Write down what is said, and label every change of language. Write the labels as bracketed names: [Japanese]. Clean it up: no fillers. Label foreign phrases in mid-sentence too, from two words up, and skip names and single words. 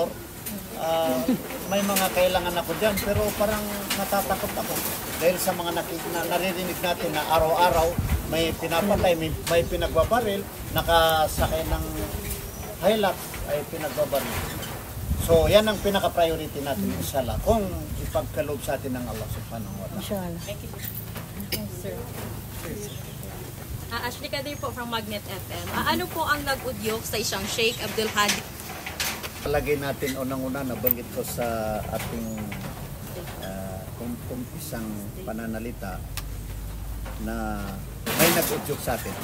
[Filipino] May mga kailangan ako dyan, pero parang natatakot ako. Dahil sa mga naririnig natin na araw-araw, may pinapatay, may pinagbabaril, nakasakay ng Hilux ay pinagbabaril. So, yan ang pinaka-priority natin, [Arabic] inshallah, [Filipino] kung ipagkaloob sa atin ng Allah [Arabic] subhanahu wa ta'ala. Inshallah. [English] Thank you. Sir. [Filipino] Ashley Kadir po from Magnet FM. Ano po ang nag-udyok sa isang Sheikh Abdul Hadi? Palagay natin unang-una, nabanggit ko sa ating isang pananalita na may nag-udyok sa atin.